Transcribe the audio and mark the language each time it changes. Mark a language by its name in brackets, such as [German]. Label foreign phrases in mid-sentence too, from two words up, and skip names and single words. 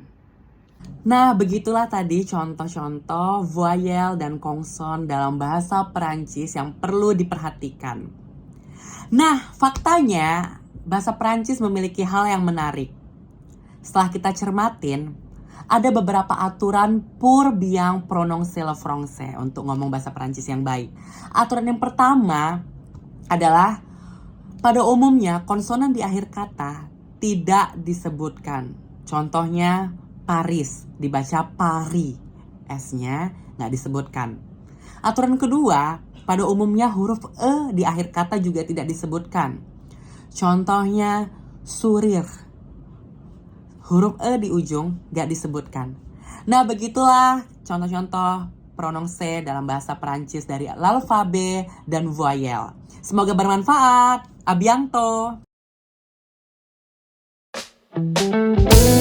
[Indonesian] Nah, begitulah tadi contoh-contoh voyelle dan konson dalam bahasa Perancis yang perlu diperhatikan. Nah, faktanya bahasa Perancis memiliki hal yang menarik. Setelah kita cermatin, ada beberapa aturan [French] pour bien prononcer le français [Indonesian] untuk ngomong bahasa Perancis yang baik. Aturan yang pertama adalah pada umumnya konsonan di akhir kata tidak disebutkan. Contohnya Paris, dibaca Paris. S-nya nggak disebutkan. Aturan kedua, pada umumnya huruf E di akhir kata juga tidak disebutkan. Contohnya sourire. Huruf E di ujung nggak disebutkan. Nah, begitulah contoh-contoh prononce dalam bahasa Perancis dari l'alphabet dan voyelle. Semoga bermanfaat. [French] A bientôt.